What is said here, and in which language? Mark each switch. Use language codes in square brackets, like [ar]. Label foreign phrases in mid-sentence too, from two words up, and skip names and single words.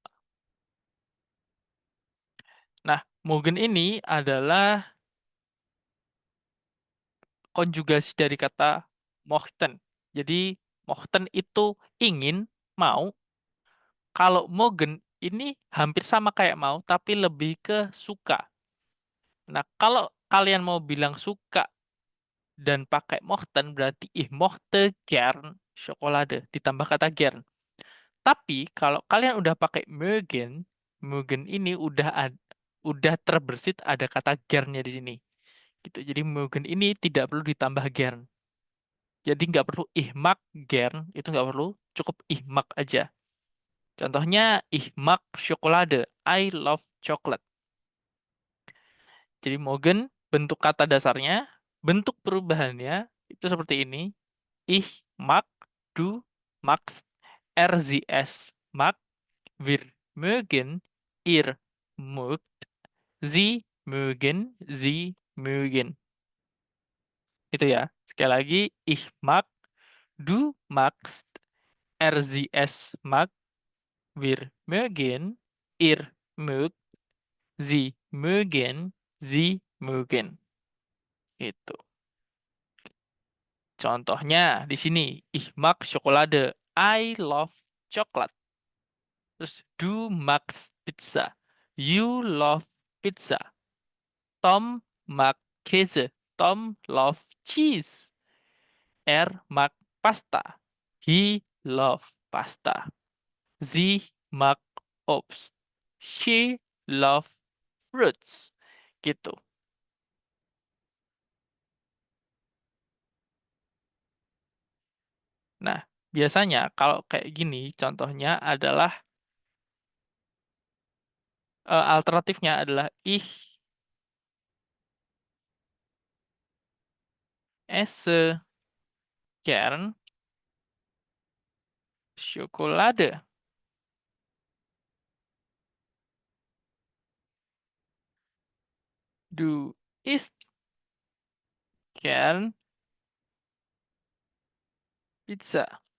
[id] Nah, mögen ini adalah konjugasi dari kata mochten. Jadi mochten itu ingin, mau. Kalau mögen ini hampir sama kayak mau, tapi lebih ke suka. Nah, kalau kalian mau bilang suka dan pakai mochten, berarti [de] ich mochte gern Schokolade, [id] ditambah kata gern. Tapi kalau kalian udah pakai mögen, mögen ini udah terbersit ada kata gernnya di sini. Gitu. Jadi mögen ini tidak perlu ditambah gern. Jadi nggak perlu [de] ich mag gern, [id] itu nggak perlu, cukup [de] ich mag [id] aja. Contohnya, [de] ich mag Schokolade, [en] I love chocolate. [id] Jadi mögen, bentuk kata dasarnya, bentuk perubahannya, itu seperti ini. [de] Ich mag, du magst, sie es mag, wir mögen, ihr mögt, sie mögen, Sie mögen. [id] Itu ya. Sekali lagi, [de] ich mag, du magst, er, sie, es mag, wir mögen, ihr mögt, sie mögen, sie mögen. [id] Itu. Contohnya di sini, [de] ich mag Schokolade. [en] I love chocolate. [de] Terus du magst Pizza. [en] You love pizza. [de] Tom mag Käse. [en] Tom love cheese. [de] Er mag pasta. [en] He love pasta. [de] Sie mag Obst. [en] She love fruits. [id] Gitu. Nah, biasanya kalau kayak gini, contohnya adalah alternatifnya adalah [de] ich esse gern Schokolade. Du isst gern Pizza.